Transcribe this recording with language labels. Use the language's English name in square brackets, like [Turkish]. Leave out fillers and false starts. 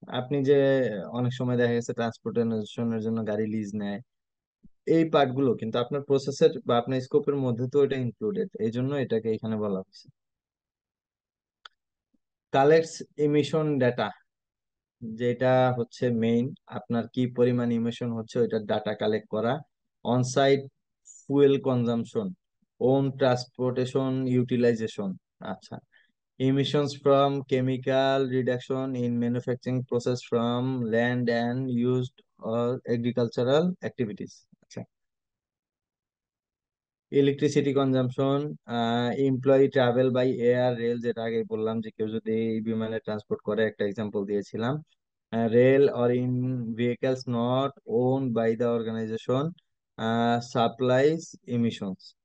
[Bangla] আপনি যে অনেক সময় দেখা গেছে ট্রান্সপোর্টেশনের জন্য গাড়ি লিজ নেয়, এই পার্টগুলো কিন্তু আপনার প্রসেসের বা আপনার স্কোপের মধ্যে তো এটা ইনক্লুডেড, এই জন্য এটাকে এখানে বলা হচ্ছে। [English] collects emission data, [Bangla] যেটা হচ্ছে মেইন, আপনার কি পরিমাণ ইমিশন হচ্ছে ওইটার ডাটা কালেক্ট করা। [English] Onsite fuel consumption, own transportation utilisation. আচ্ছা, emissions from chemical reduction in manufacturing process from land and used or agricultural activities। [Bangla] আচ্ছা, electricity consumption, [English] employee travel by air rail, [Bangla] যেটা আগে বললাম যে কেউ যদি বিমানে ট্রান্সপোর্ট করে, একটা এক্সাম্পল দিয়েছিলাম। [English] Rail or in vehicles not own by the organisation supplies emissions.